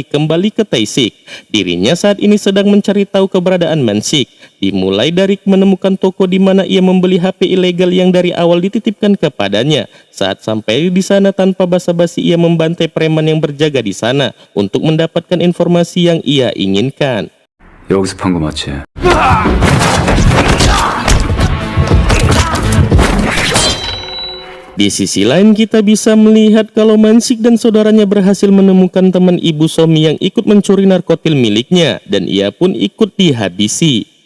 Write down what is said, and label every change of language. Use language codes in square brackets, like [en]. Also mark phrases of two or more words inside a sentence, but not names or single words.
[id] Kembali ke Tae-sik, dirinya saat ini sedang mencari tahu keberadaan Man-sik. Dimulai dari menemukan toko di mana ia membeli HP ilegal yang dari awal dititipkan kepadanya. Saat sampai di sana tanpa basa-basi ia membantai preman yang berjaga di sana untuk mendapatkan informasi yang ia inginkan. [ko] 여기서 판 거 맞지? [id] Di sisi lain kita bisa melihat kalau Man-sik dan saudaranya berhasil menemukan teman ibu Somi yang ikut mencuri narkotil miliknya dan ia pun ikut dihabisi.